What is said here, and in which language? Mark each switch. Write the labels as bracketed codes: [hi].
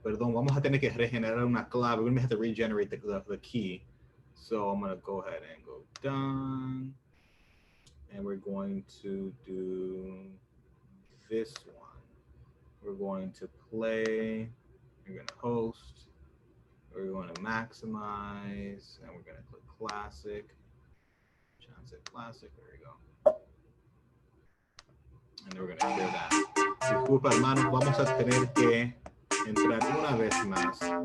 [es] Perdón, vamos a tener que regenerar una clave. [en] We're going to have to regenerate the key. So I'm going to go ahead and go done. And we're going to do this one. We're going to play. We're going to host. We're going to maximize. And we're going to click classic. Chance it classic. There we go. And then we're going to share that. [es] Disculpa, hermanos. Vamos a tener que entrar una vez más.